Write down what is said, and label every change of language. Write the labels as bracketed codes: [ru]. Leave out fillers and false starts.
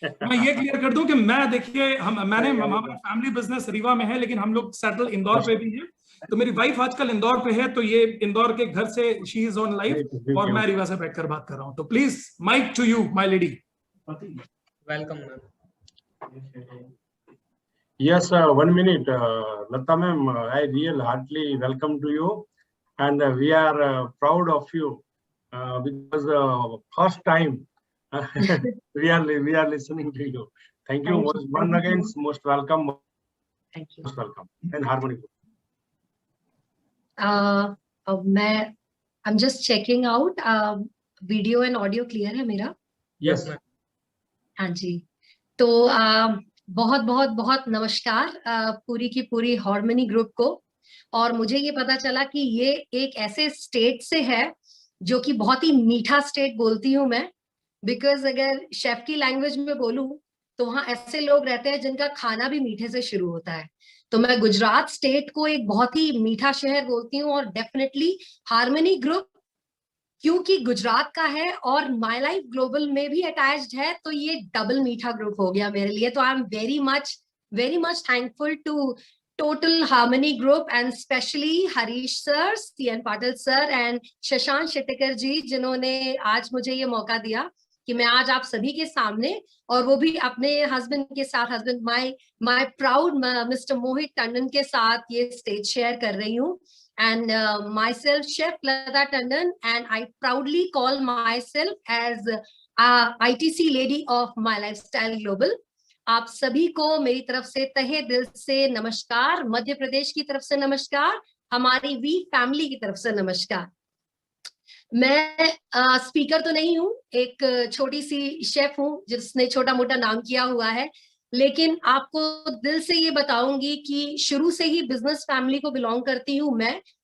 [hi] मैं ये क्लियर कर दूं कि मैं, देखिए मैंने हमारा फैमिली बिजनेस रीवा में है, लेकिन हम लोग सेटल इंदौर पे भी हैं। तो मेरी वाइफ आजकल इंदौर पे है, तो ये इंदौर के घर से [en] she is on live, [hi] और मैं रीवा से बैठकर बात कर रहा हूं। तो [en] Please mic to you my lady. Welcome ma'am. Yes, 1 minute, Lata ma'am, I really heartily welcome to you, and we are proud of you because first time we are listening to you. Thank you. Once again, most welcome. Thank you. Most welcome. And Harmony. I'm just checking out. Video and audio clear है मेरा? Yes. [hi] हाँ जी, तो बहुत बहुत बहुत नमस्कार पूरी की पूरी हार्मनी ग्रुप को। और मुझे ये पता चला कि ये एक ऐसे स्टेट से है जो कि बहुत ही मीठा स्टेट बोलती हूँ मैं, बिकॉज अगर शेफ की लैंग्वेज में बोलूं तो वहां ऐसे लोग रहते हैं जिनका खाना भी मीठे से शुरू होता है। तो मैं गुजरात स्टेट को एक बहुत ही मीठा शहर बोलती हूँ, और डेफिनेटली हार्मनी ग्रुप क्योंकि गुजरात का है और माय लाइफ ग्लोबल में भी अटैच्ड है, तो ये डबल मीठा ग्रुप हो गया मेरे लिए। तो [en] I am very much thankful to total harmony group and specially [hi] Harish sir, CN Patil sir and Shashank शेट्टेकर जी, जिन्होंने आज मुझे ये मौका दिया कि मैं आज आप सभी के सामने, और वो भी अपने हस्बैंड के साथ, हस्बैंड माय प्राउड मिस्टर मोहित टंडन के साथ ये स्टेज शेयर कर रही हूँ। [en] And myself, Chef Lata Tandon, and I proudly call myself as ITC lady of My Lifestyle Global. [hi] आप सभी को मेरी तरफ से तहे दिल से नमस्कार, मध्य प्रदेश की तरफ से नमस्कार, हमारी वी फैमिली की तरफ से नमस्कार। मैं स्पीकर तो नहीं हूँ, एक छोटी सी शेफ हूँ जिसने छोटा मोटा नाम किया हुआ है, लेकिन आपको दिल से ये बताऊंगी कि शुरू से ही बिजनेस फैमिली को बिलोंग करती हूँ मैं।